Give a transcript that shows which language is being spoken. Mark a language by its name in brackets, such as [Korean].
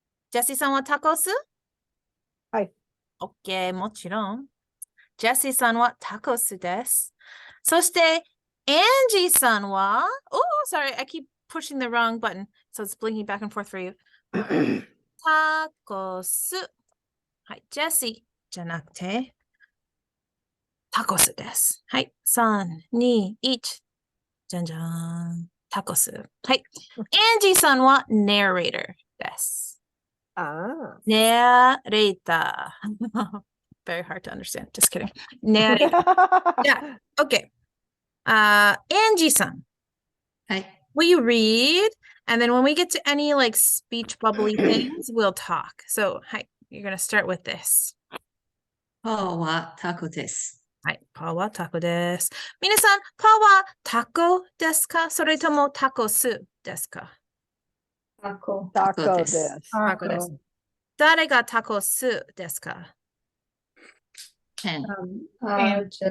[Japanese] ジェシーさんはタコス? はい。 OK、もちろん。ジェシーさんはタコスです。そして、アンジーさんは、 [English] sorry, I keep pushing the wrong button, so it's blinking back and forth for you. [Japanese] タコス。はい、ジェシー、じゃなくて、タコスです。はい。3、2、1。 じゃんじゃん。タコス。はい。エンジーさんは narrator です。 [English] Ah. narrator. Very hard to understand. Just kidding. narrator. Yeah. Okay. Angie [Japanese] さん. はい。 [English] Will you read? And then when we get to any like speech bubbly things, we'll talk. So, hi, you're going to start with this. [Japanese] パーはタコです。はい、パはタコです。皆さん、パはタコですか？それともタコスですか？タコ。タコ [English] Taco [Japanese] で [English] this. [Japanese] す。タコです。誰がタコスですか？ケン。ジェ